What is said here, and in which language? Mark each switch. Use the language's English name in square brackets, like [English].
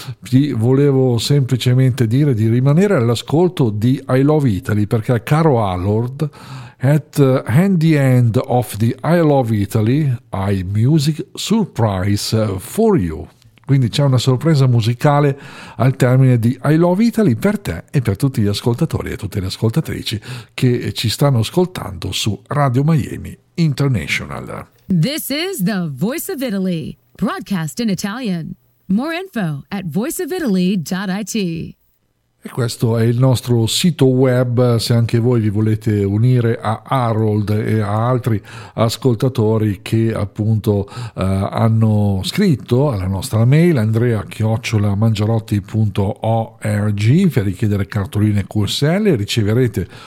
[Italian] Ti volevo semplicemente dire di rimanere all'ascolto di I Love Italy, perché caro Harold, [English] at the end of the I Love Italy, I music surprise for you. [Italian] Quindi c'è una sorpresa musicale al termine di I Love Italy per te e per tutti gli ascoltatori e tutte le ascoltatrici che ci stanno ascoltando su Radio Miami International. [English] This is the Voice of Italy, broadcast in Italian. More info at voiceofitaly.it. [Italian] E questo è il nostro sito web, se anche voi vi volete unire a Harold e a altri ascoltatori che appunto hanno scritto alla nostra mail andrea@mangiarotti.org per richiedere cartoline QSL, riceverete